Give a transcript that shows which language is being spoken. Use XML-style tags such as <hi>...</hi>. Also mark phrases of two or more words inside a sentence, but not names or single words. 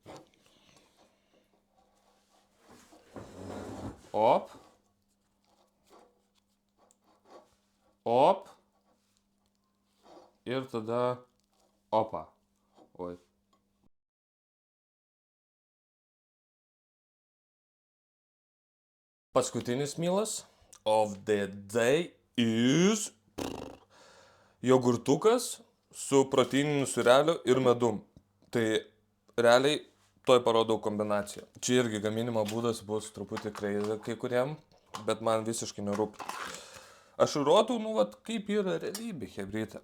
<lt>Op. op. Ir tada opa. Oi. Paskutinis mealas</lt> <en>of the day is</en> <lt>jogurtukas su proteininiu sūreliu ir medum. Tai realiai toj parodau kombinaciją. Čia irgi gaminimo būdas bus truputį crazy kai kuriem, bet man visiškai nerūpi. Aš rodau, kaip yra realybė, hebrytė.</lt>